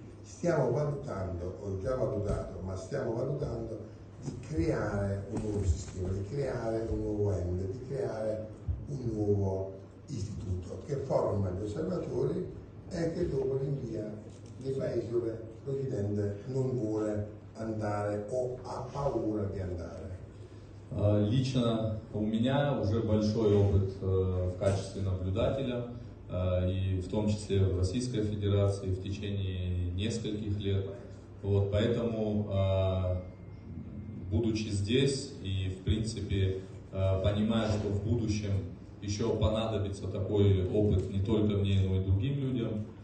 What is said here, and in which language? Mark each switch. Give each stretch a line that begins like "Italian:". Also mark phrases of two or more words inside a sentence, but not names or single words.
Italian: Stiamo valutando, ho già valutato, ma stiamo valutando di creare un nuovo sistema, di creare un nuovo ente, di creare un nuovo istituto che forma gli osservatori e che dopo li invia nei paesi dove l'Occidente non vuole andare o ha paura di andare.
Russian: Лично у меня уже большой опыт в качестве наблюдателя, и в том числе в Российской Федерации в течение нескольких лет. Вот, поэтому, будучи здесь и, в принципе, понимая, что в будущем еще понадобится такой опыт не только мне, но и другим людям,